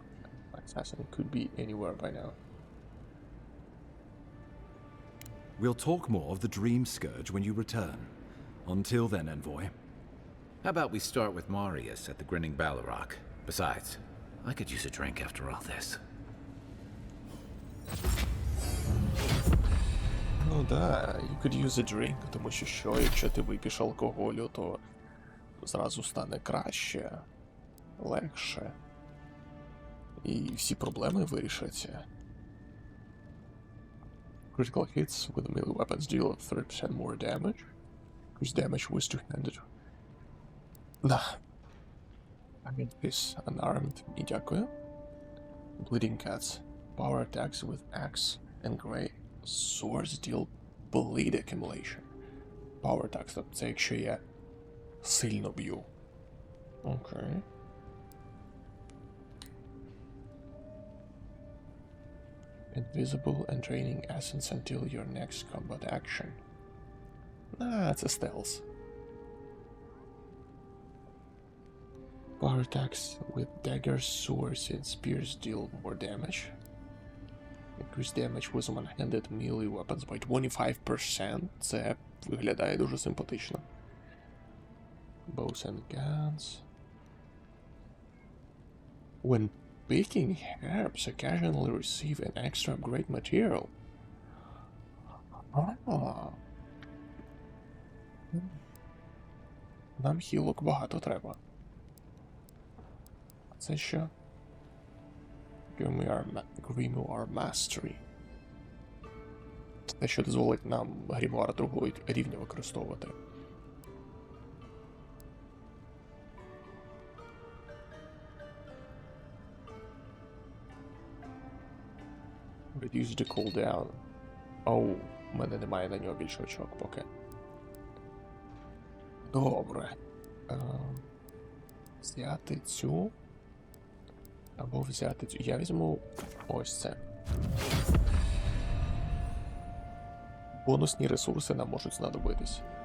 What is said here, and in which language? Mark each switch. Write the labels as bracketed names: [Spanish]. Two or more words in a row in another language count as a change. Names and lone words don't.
[English] Assassin could be anywhere by now. We'll talk more of the Dream Scourge when you return. Until then, Envoy. How about we start with Marius at the Grinning Balrog? Besides, I could use a drink after all this. [Russian] Ну да, [English] you could use a drink, [Ukrainian] тому що якщо ти вип'єш алкоголю, то зразу стане краще, легше. І всі проблеми вирішаться. [English] Critical hits with melee weapons deal 30% more damage, whose damage was two-handed. Да. I mean, this unarmed, [Ukrainian] і дякую. [English] Bleeding cats. Power attacks with axe and grey swords deal bleed accumulation. Power attacks, [Ukrainian] тобто це якщо я сильно б'ю. Окей. [English] Invisible and draining essence until your next combat action. [Ukrainian] Це стелс. [English] Power attacks with daggers, swords, and spears deal more damage. Increase damage with one-handed melee weapons by 25%. [Ukrainian] Це виглядає дуже симпатично. [English] Bows and guns. When picking herbs, occasionally receive an extra upgrade material. [Ukrainian] Нам хілок багато треба. Це що? Grimoire Mastery. Це те, що дозволить нам грімуар другого рівня використовувати. [English] Reduce the cooldown. [Ukrainian] Оу, у мене немає на нього більше очок поки. Добре. Взяти цю. Або взяти цю. Я візьму ось це. Бонусні ресурси нам можуть знадобитись.